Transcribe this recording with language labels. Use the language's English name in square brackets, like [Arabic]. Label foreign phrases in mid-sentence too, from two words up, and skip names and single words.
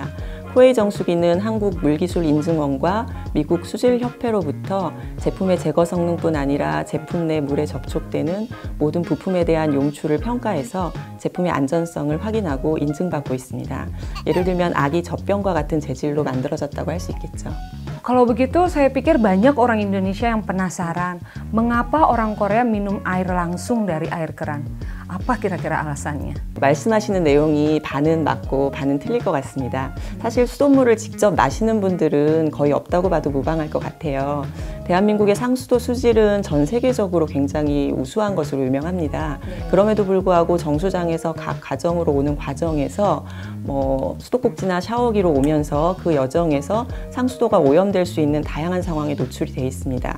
[Korean] 코웨이 정수기는 한국 물기술인증원과 미국 수질협회로부터 제품의 제거 성능뿐 아니라 제품 내 물에 접촉되는 모든 부품에 대한 용출을 평가해서 제품의 안전성을 확인하고 인증받고 있습니다. 예를 들면 아기 젖병과 같은 재질로 만들어졌다고 할 수 있겠죠. [Indonesian] Kalau begitu saya pikir banyak orang Indonesia yang penasaran mengapa orang Korea minum air langsung dari air keran. Apa kira-kira alasannya? [Korean] 말씀하시는 내용이 반은 맞고 반은 틀릴 것 같습니다. 사실 수돗물을 직접 마시는 분들은 거의 없다고 봐도 무방할 것 같아요. 대한민국의 상수도 수질은 전 세계적으로 굉장히 우수한 것으로 유명합니다. 그럼에도 불구하고 정수장에서 각 가정으로 오는 과정에서 수도꼭지나 샤워기로 오면서 그 여정에서 상수도가 오염될 수 있는 다양한 상황에 노출이 되어 있습니다.